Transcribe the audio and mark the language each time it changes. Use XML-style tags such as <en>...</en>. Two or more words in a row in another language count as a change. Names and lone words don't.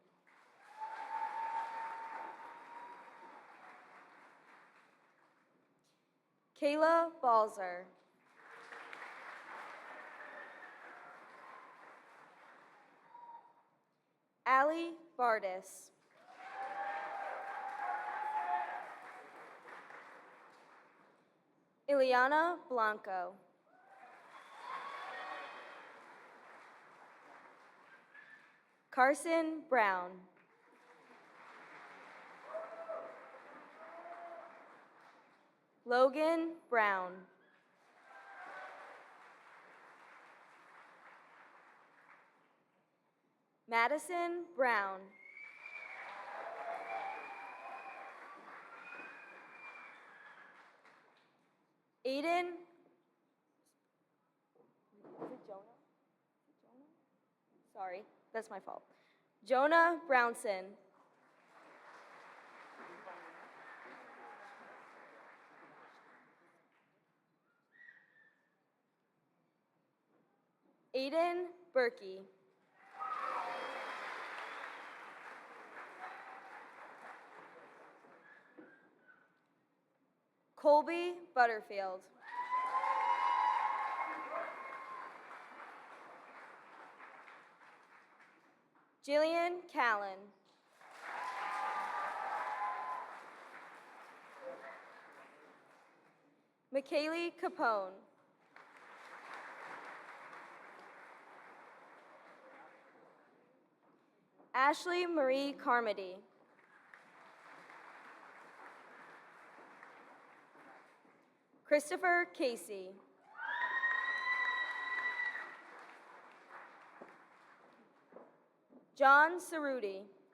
<en>Kayla Balzer. Allie Bardis. Ileana Blanco. Carson Brown. Logan Brown. Madison Brown. Aiden. Is it Jonah? Sorry, that's my fault. Jonah Brownson. Aiden Berkey. Colby Butterfield. Jillian Callan. McKaylee Capone. Ashley Marie Carmody. Christopher Casey. John Cerruti.</en>